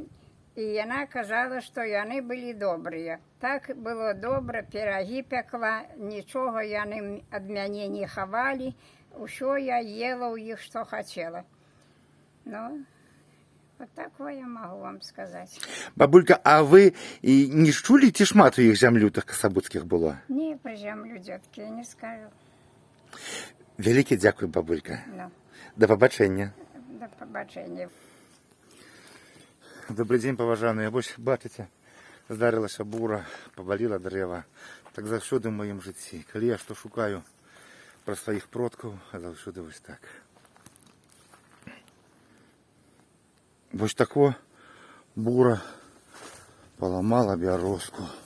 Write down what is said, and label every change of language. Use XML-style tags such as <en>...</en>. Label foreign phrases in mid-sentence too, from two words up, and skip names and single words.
<ru>И она казала, что яны были добрые. Так было добре, пироги пекла, ничего яны от меня не ховали, все я ела у них, что хотела. Ну, вот такое я могу вам сказать.</ru> <be>Бабулька, а вы не чулі, ці шмат у іх зямлю тых касабудскіх было?</be> <ru>Не, про землю, детки, я не скажу.</ru> <be>Вялікі дзякуй, бабулька. Ну,</be> <uk>До побачення. до побачення.</uk> <ru>Добрый день,</ru> <be>паважаныя. Вось, бачыце, здарылася бура, паваліла дрэва. Так заўсёды ў маім жыцці. Калі я што шукаю пра сваіх продкаў, а заўсёды вось так. Вось тако бура паламала бярозку.</be>